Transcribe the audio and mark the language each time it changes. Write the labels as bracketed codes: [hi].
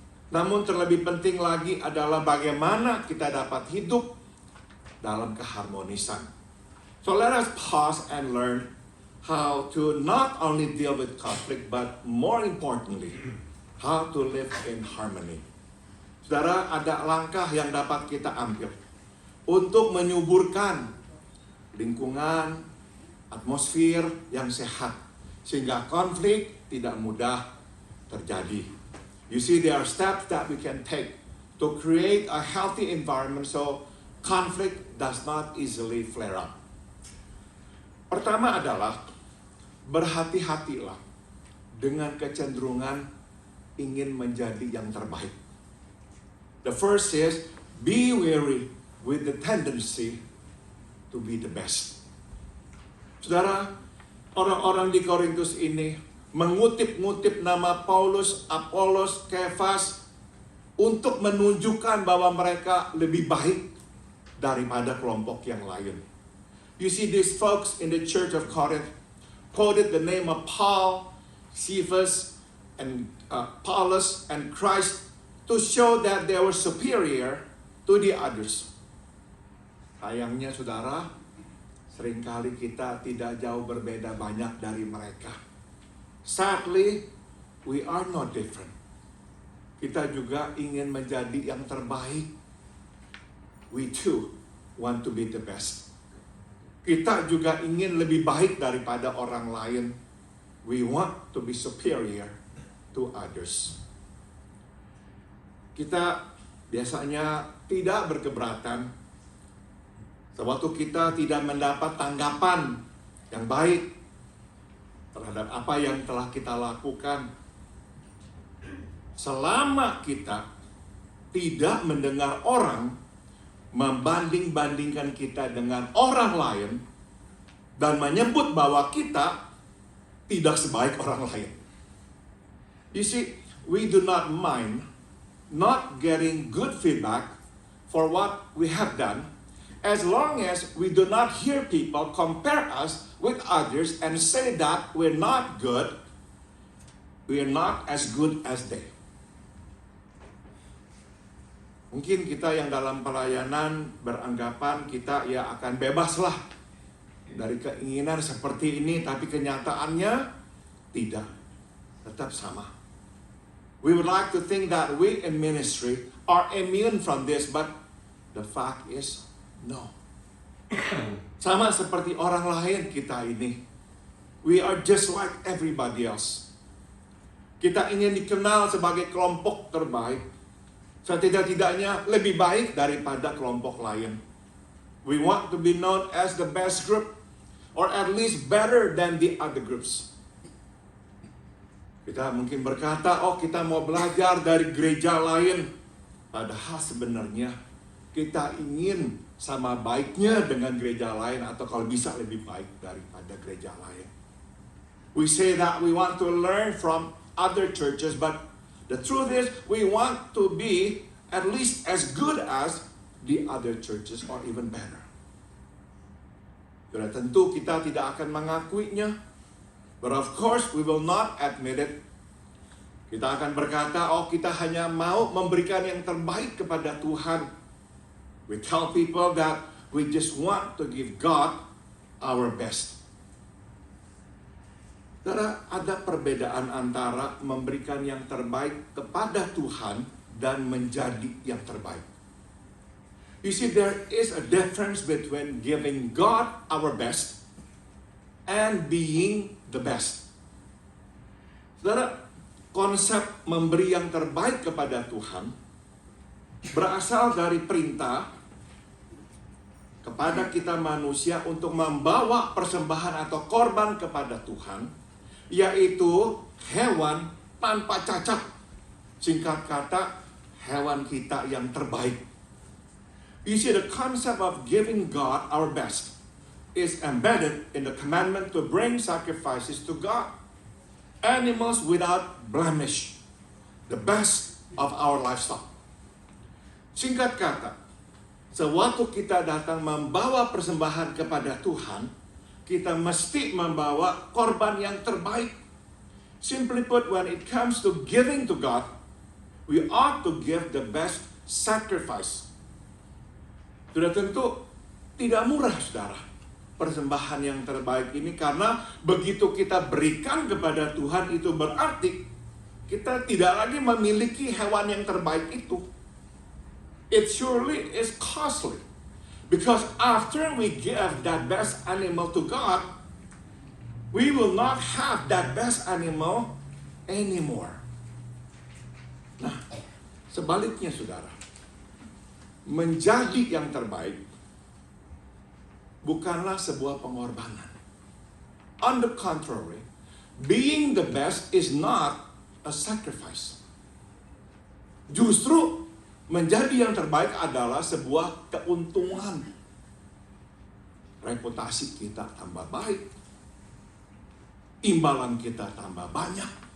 [id] Namun terlebih penting lagi adalah bagaimana kita dapat hidup dalam keharmonisan. [en] So let us pause and learn how to not only deal with conflict, but more importantly, how to live in harmony. [id] Saudara, ada langkah yang dapat kita ambil untuk menyuburkan lingkungan, atmosfer yang sehat, sehingga konflik tidak mudah terjadi. [en] You see, there are steps that we can take to create a healthy environment so conflict does not easily flare up. [id] Pertama adalah berhati-hatilah dengan kecenderungan ingin menjadi yang terbaik. [en] The first is, be wary with the tendency to be the best. [id] Saudara, orang-orang di Korintus ini mengutip-ngutip nama Paulus, Apolos, Kefas untuk menunjukkan bahwa mereka lebih baik daripada kelompok yang lain. [en] You see, these folks in the church of Corinth quoted the name of Paul, Cephas, and Paulus, and Christ to show that they were superior to the others. [id] Sayangnya, saudara, seringkali kita tidak jauh berbeda banyak dari mereka. [en] Sadly, we are not different. [id] Kita juga ingin menjadi yang terbaik. [en] We too want to be the best. [id] Kita juga ingin lebih baik daripada orang lain. [en] We want to be superior to others. [id] Kita biasanya tidak berkeberatan sewaktu kita tidak mendapat tanggapan yang baik terhadap apa yang telah kita lakukan. Selama kita tidak mendengar orang membanding-bandingkan kita dengan orang lain dan menyebut bahwa kita tidak sebaik orang lain. [en] You see, we do not mind not getting good feedback for what we have done, as long as we do not hear people compare us with others and say that we're not good, we're not as good as they. [id] Mungkin kita yang dalam pelayanan beranggapan kita ya akan bebaslah dari keinginan seperti ini, tapi kenyataannya tidak, tetap sama. [en] We would like to think that we in ministry are immune from this, but the fact is no. [id] Sama seperti orang lain kita ini. [en] We are just like everybody else. [id] Kita ingin dikenal sebagai kelompok terbaik. Setidak-tidaknya lebih baik daripada kelompok lain. [en] We want to be known as the best group, or at least better than the other groups. [id] Kita mungkin berkata, oh kita mau belajar dari gereja lain. Padahal sebenarnya kita ingin sama baiknya dengan gereja lain, atau kalau bisa lebih baik daripada gereja lain. [en] We say that we want to learn from other churches, but the truth is we want to be at least as good as the other churches or even better. [id] Sudah tentu kita tidak akan mengakuinya. [en] But of course, we will not admit it. [id] Kita akan berkata, oh kita hanya mau memberikan yang terbaik kepada Tuhan. [en] We tell people that we just want to give God our best. [id] Karena ada perbedaan antara memberikan yang terbaik kepada Tuhan dan menjadi yang terbaik. [en] You see, there is a difference between giving God our best and being the best. [id] Saudara, konsep memberi yang terbaik kepada Tuhan berasal dari perintah kepada kita manusia untuk membawa persembahan atau korban kepada Tuhan, yaitu hewan tanpa cacat. Singkat kata, hewan kita yang terbaik. [en] You see, the concept of giving God our best is embedded in the commandment to bring sacrifices to God. Animals without blemish, the best of our livestock. [id] Singkat kata, sewaktu kita datang membawa persembahan kepada Tuhan, kita mesti membawa korban yang terbaik. [en] Simply put, when it comes to giving to God, we ought to give the best sacrifice. [id] Sudah tentu tidak murah, saudara, persembahan yang terbaik ini, karena begitu kita berikan kepada Tuhan, itu berarti kita tidak lagi memiliki hewan yang terbaik itu. [en] It surely is costly. Because after we give that best animal to God, we will not have that best animal anymore. [id] Nah, sebaliknya saudara, menjadi yang terbaik bukanlah sebuah pengorbanan. [en] On the contrary, being the best is not a sacrifice. [id] Justru menjadi yang terbaik adalah sebuah keuntungan. Reputasi kita tambah baik, imbalan kita tambah banyak.